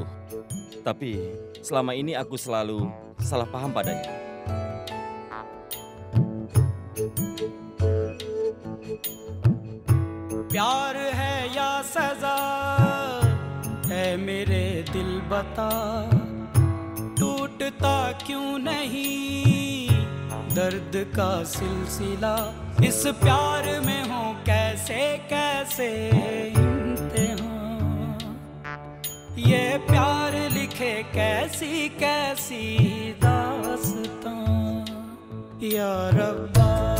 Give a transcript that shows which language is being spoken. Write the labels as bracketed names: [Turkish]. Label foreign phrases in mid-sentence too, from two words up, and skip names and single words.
[Indonesian] Tapi selama ini aku selalu salah paham padanya. [Hindi] प्यार है या सजा है मेरे दिल बता टूटता क्यों नहीं दर्द का सिलसिला इस प्यार में हो कैसे कैसे इम्तिहान ये प्यार लिखे कैसी कैसी दास्तां या रब्बा